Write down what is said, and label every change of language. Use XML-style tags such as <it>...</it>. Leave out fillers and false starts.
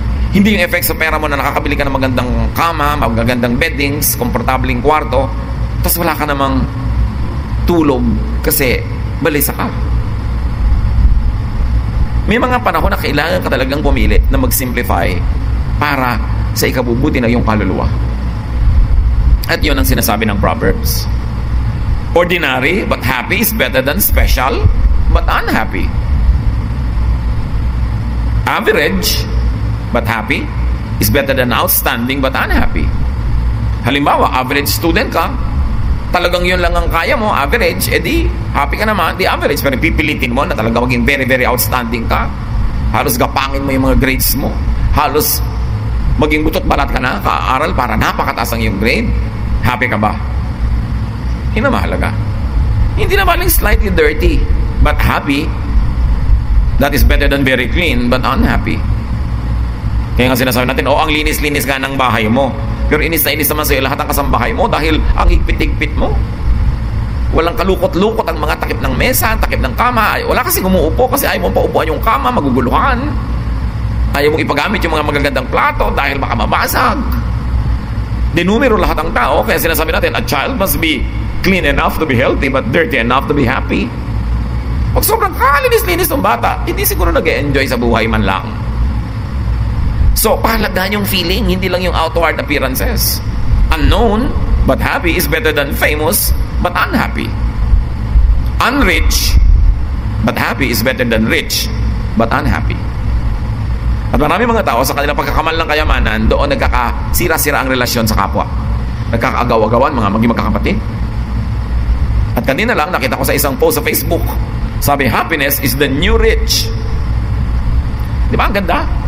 <tl>Hindi yung effect sa pera mo na nakakabili ka ng magandang kama, magagandang beddings, komportabling kwarto, tapos wala ka namang tulog kasi balisa ka. May mga panahon na kailangan ka talagang pumili na mag-simplify para sa ikabubuti na yung kaluluwa. At yun ang sinasabi ng Proverbs.</tl> <en>Ordinary but happy is better than special but unhappy. Average but happy is better than outstanding but unhappy.</en> <tl>Halimbawa, average student ka, talagang yun lang ang kaya mo, average, edi happy ka naman, di average. Pero pipilitin mo na talaga maging</tl> <en>very, very outstanding</en> <tl>ka. Halos gapangin mo yung mga grades mo. Halos maging butot balat ka na, kaaral para napakataas ang iyong grade. Happy ka ba? Hindi na mahalaga. Hindi na maling</tl> <en>slightly dirty but happy. That is better than very clean but unhappy.</en> <tl>Kaya nga sinasabi natin, ang linis-linis ka ng bahay mo, pero inis na inis naman sa'yo lahat ng kasambahay mo dahil ang higpit-higpit mo. Walang kalukot-lukot ang mga takip ng mesa, takip ng kama. Wala kasi umuupo kasi ayaw mong paupuan yung kama, maguguluhan. Ayaw mong ipagamit yung mga magagandang plato dahil baka mabasag. Dinumero lahat ng tao, kaya sinasabi natin,</tl> <en>a child must be clean enough to be healthy but dirty enough to be happy.</en> <tl>Pag sobrang kalinis-linis ng bata, hindi siguro nag-e-enjoy sa buhay man lang. So, pahalagahan yung feeling, hindi lang yung</tl> <en>outward appearances. Unknown but happy is better than famous but unhappy. Unrich but happy is better than rich but unhappy.</en> <tl>At marami mga tao sa kanilang pagkakamal ng kayamanan, doon nagkakasira-sira ang relasyon sa kapwa. Nagkakaagaw-agawan, maging magkakapatid. At kanina lang, nakita ko sa isang post sa Facebook, sabi,</tl> <en>happiness is the new rich.</en> <tl>Di ba? Ang ganda.</tl>